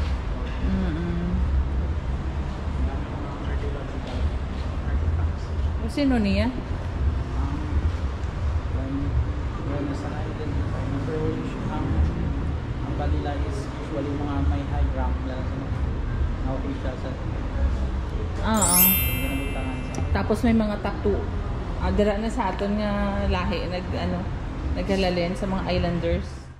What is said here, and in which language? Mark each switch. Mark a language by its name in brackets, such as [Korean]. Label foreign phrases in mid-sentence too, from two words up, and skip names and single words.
[Hiligaynon] Sino niya? [Filipino] Ang kanila [English] is usually [Filipino] mga may [English] high rank [Filipino] na official sa Tapos may mga tattoo. [Hiligaynon] Dira na sa aton nga lahi naghalalin sa mga islanders.